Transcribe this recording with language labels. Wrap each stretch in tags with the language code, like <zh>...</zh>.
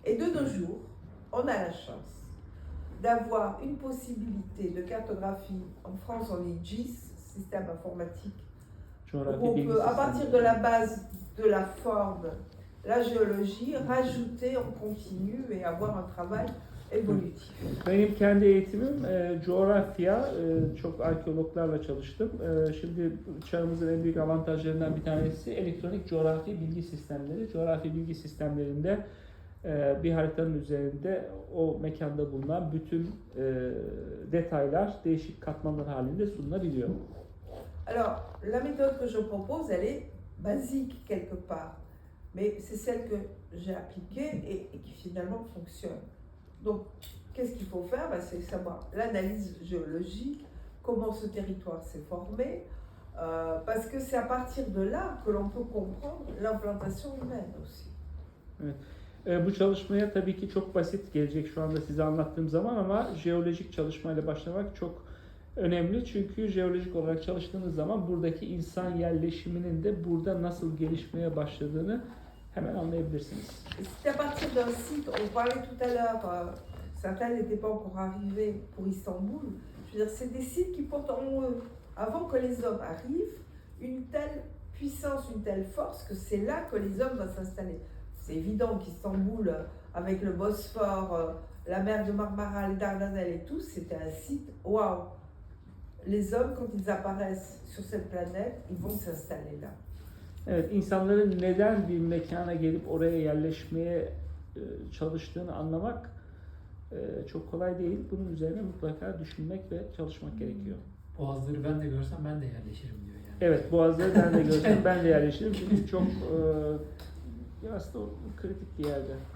<fr>Et de nos jours, on a la chance d'avoir une possibilité de cartographie. En France, on est GIS, système informatique, où on peut, à partir de la base de la forme, la géologie, rajouter en continu et avoir un travail évolutif.</fr> <tr>Benim kendi eğitimim coğrafya, çok arkeologlarla çalıştım. Şimdi çağımızın en büyük avantajlarından bir tanesi elektronik coğrafi bilgi sistemleri. Coğrafi bilgi sistemlerinde bir haritanın üzerinde o mekanda bulunan bütün detaylar değişik katmanlar halinde sunulabiliyor.</tr> <fr>Alors, la méthode que je propose, elle est basique quelque part, mais c'est celle que j'ai appliquée et qui finalement fonctionne. Donc, qu'est-ce qu'il faut faire? C'est savoir l'analyse géologique, comment ce territoire s'est formé, parce que c'est à partir de là que l'on peut comprendre l'implantation humaine aussi.</fr> <tr>Evet. Bu çalışmaya tabii ki çok basit gelecek şu anda size anlattığım zaman ama jeolojik çalışmayla başlamak çok önemli. Çünkü jeolojik olarak çalıştığınız zaman buradaki insan yerleşiminin de burada nasıl gelişmeye başladığını hemen anlayabilirsiniz.</tr> <fr>C'est à partir d'un site, on parlait tout à l'heure, certains n'étaient pas encore arrivés pour Istanbul. Je veux dire, c'est des sites qui portent en eux, avant que les hommes arrivent, une telle puissance, une telle force que c'est là que les hommes vont s'installer. C'est évident qu'Istanbul, avec le Bosphore, la mer de Marmara, les Dardanelles et tout, c'était un site, waouh! Les hommes, quand ils apparaissent sur cette planète, ils vont s'installer là.</fr> <tr>Evet, insanların neden bir mekana gelip oraya yerleşmeye çalıştığını anlamak çok kolay değil. Bunun üzerine mutlaka düşünmek ve çalışmak gerekiyor. Boğazları ben de görsem ben de yerleşirim diyor yani. Evet, Boğazları ben de görsem ben de yerleşirim. Çünkü çok aslında kritik bir yerde.</tr>